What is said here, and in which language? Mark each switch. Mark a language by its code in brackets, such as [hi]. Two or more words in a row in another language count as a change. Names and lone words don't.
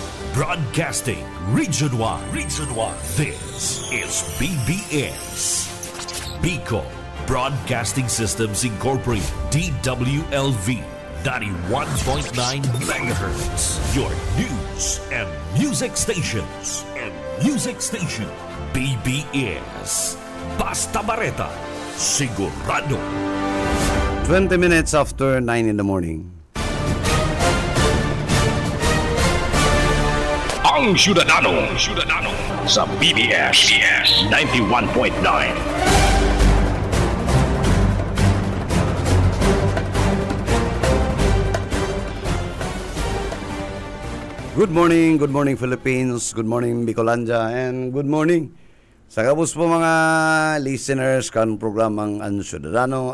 [en] Broadcasting Region 1. Region 1. This is BBS. Bicol Broadcasting Systems Incorporated. DWLV 91.9 megahertz. Your news and music stations. [bik] BBS. Basta Bareta. Sigurado. [en] 20 minutes after 9 in the morning. [bik] Ang Syudadano sa BBS 91.9. [en] Good morning Philippines, good morning Bicolanja, and good morning [bik] sa kabus po mga listeners kan programang Ang Syudadano.